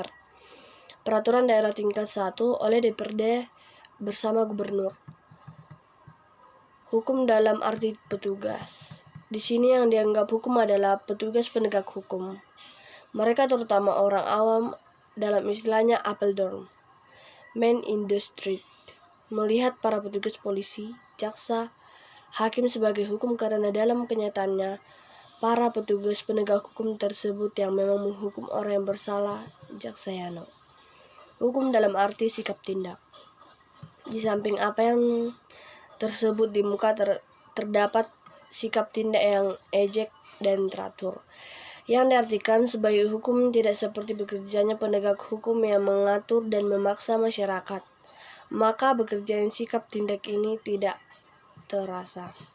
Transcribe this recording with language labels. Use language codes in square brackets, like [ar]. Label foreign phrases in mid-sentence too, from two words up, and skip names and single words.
[id] Peraturan daerah tingkat 1 oleh DPRD bersama gubernur. Hukum dalam arti petugas. Di sini yang dianggap hukum adalah petugas penegak hukum. Mereka terutama orang awam, dalam istilahnya Apeldoorn, [en] man in the street, [id] melihat para petugas polisi, jaksa, hakim sebagai hukum karena dalam kenyataannya para petugas penegak hukum tersebut yang memang menghukum orang yang bersalah, jaksayano. Hukum dalam arti sikap tindak. Di samping apa yang tersebut di muka terdapat sikap tindak yang ejek dan teratur, yang diartikan sebagai hukum tidak seperti bekerjanya penegak hukum yang mengatur dan memaksa masyarakat, maka bekerjanya sikap tindak ini tidak terasa.